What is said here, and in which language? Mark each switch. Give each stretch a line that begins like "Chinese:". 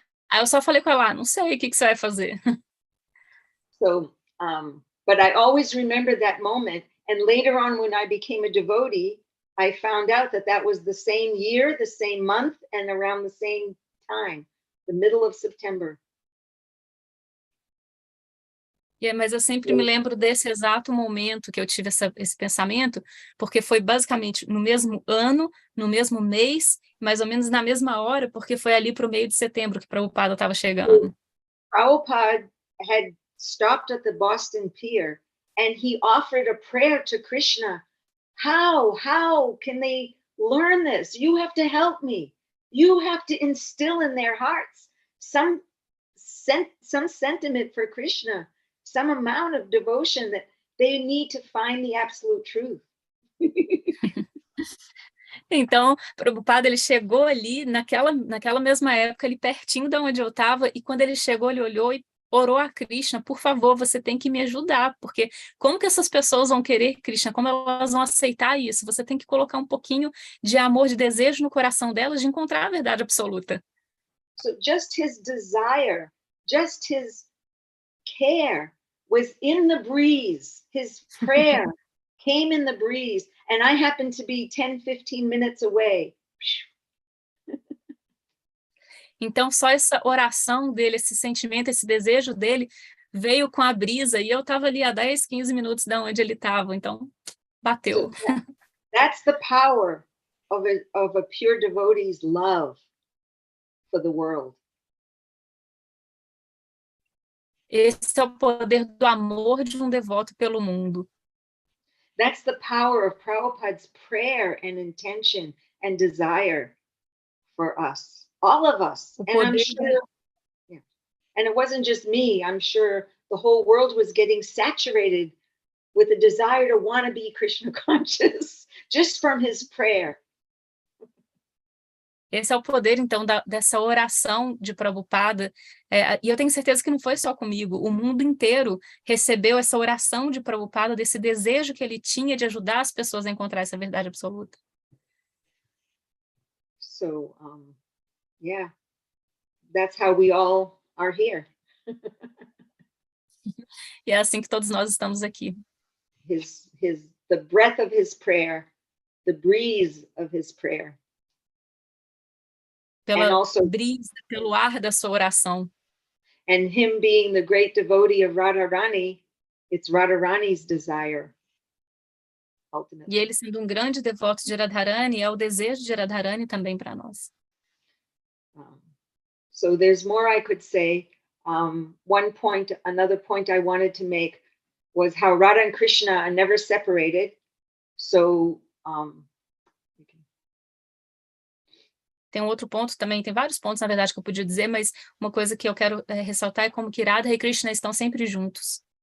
Portuguese: Aí eu só falei com ela, não sei o que você vai fazer.
English: So, but I always remember that moment. And later on, when I became a devotee, I found out that was the same year, the same month, and around the same time, the middle of September.
Portuguese: Mas eu sempre me lembro desse exato momento que eu tive esse pensamento, porque foi basicamente no mesmo ano, no mesmo mês, mais ou menos na mesma hora, porque foi ali para o meio de setembro que Prabhupada estava chegando.
English: Prabhupada had stopped at the Boston Pier and he offered a prayer to Krishna. How can they learn this? You have to help me. You have to instill in their hearts some sentiment for Krishna, some amount of devotion that they need to find the absolute truth.
Portuguese: Então, Prabhupada, ele chegou ali, naquela mesma época, ali pertinho de onde eu estava, e quando ele chegou, ele olhou e orou a Krishna, por favor, você tem que me ajudar, porque como que essas pessoas vão querer Krishna? Como elas vão aceitar isso? Você tem que colocar um pouquinho de amor, de desejo no coração delas de encontrar a verdade absoluta.
English: So just his desire, just his care was in the breeze. His prayer came in the breeze, and I happened to be 10, 15 minutes away.
Portuguese: Então, só essa oração dele, esse sentimento, esse desejo dele, veio com a brisa, e eu estava ali a 10, 15 minutos de onde ele estava, então, bateu.
English: So that's the power of a pure devotee's love for the world.
Portuguese: Esse é o poder do amor de um devoto pelo mundo.
English: That's the power of Prabhupada's prayer and intention and desire for us, all of us. And I'm sure, and it wasn't just me, I'm sure the whole world was getting saturated with a desire to want to be Krishna conscious, just from his prayer.
Portuguese: Esse é o poder, então, dessa oração de Prabhupada, e eu tenho certeza que não foi só comigo, o mundo inteiro recebeu essa oração de Prabhupada, desse desejo que ele tinha de ajudar as pessoas a encontrar essa verdade absoluta.
English: So, yeah, that's how we all are here.
Portuguese: E é assim que todos nós estamos aqui.
English: The breath of his prayer, the breeze of his prayer.
Portuguese: Pela brisa, pelo ar da sua oração.
English: And him being the great devotee of Rādhārāṇī, it's Rādhārāṇī's desire. Ultimately.
Portuguese: E ele sendo um grande devoto de Radharani, é o desejo de Radharani também para nós.
English: So there's more I could say. Another point I wanted to make was how Radha and Krishna are never separated. So
Portuguese: tem um outro ponto também, tem vários pontos, na verdade, que eu podia dizer, mas uma coisa que eu quero ressaltar é como que Radha e Krishna estão sempre juntos.